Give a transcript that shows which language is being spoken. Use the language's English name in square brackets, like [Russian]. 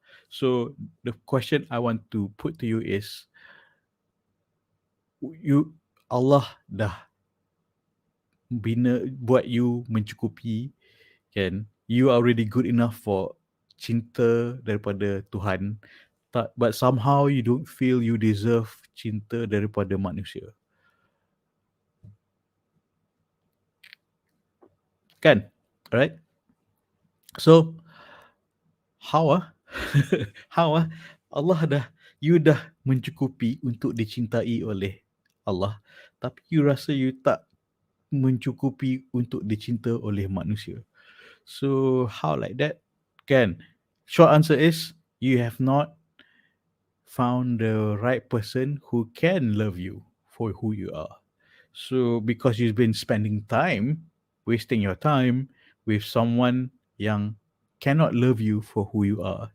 [English] So the question I want to put to you is, you Allah [Malay] dah buat [English] you [Malay] mencukupi, kan? [English] You are already good enough for [Malay] cinta daripada Tuhan, [English] but somehow you don't feel you deserve [Malay] cinta daripada manusia, kan? [English] Alright? So how how [Malay] Allah you dah mencukupi untuk dicintai oleh Allah, tapi you rasa you tak mencukupi untuk dicinta oleh manusia. [English] So how like that? Kan? Short answer is you have not found the right person who can love you for who you are. So because you've been spending time, wasting your time with someone [Malay] yang [English] cannot love you for who you are.